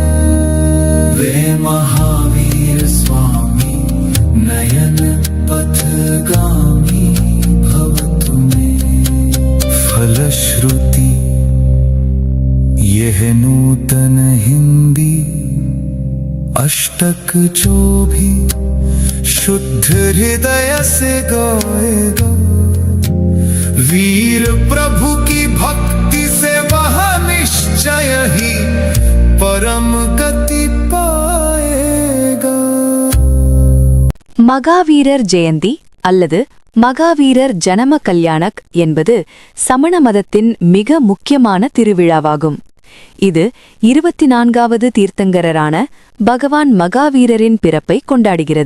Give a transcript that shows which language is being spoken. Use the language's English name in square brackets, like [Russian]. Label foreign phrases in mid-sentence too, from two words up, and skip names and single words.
[Hindi] वे महावीर स्वामी नयन पथगामी भव तुम्हें, फलश्रुति यह नूतन हिंदी अष्टक जो भी शुद्ध हृदय से गाएगा। वीर प्रभु की भक्ति से वह निश्चय ही परम गति पाएगा। [Tamil] மகாவீரர் ஜெயந்தி அல்லது மகாவீரர் ஜனம கல்யாணக் என்பது சமண மதத்தின் மிக முக்கியமான திருவிழாவாகும். இது 24வது தீர்த்தங்கரரான பகவான் மகாவீரரின் பிறப்பை கொண்டாடுகிறது.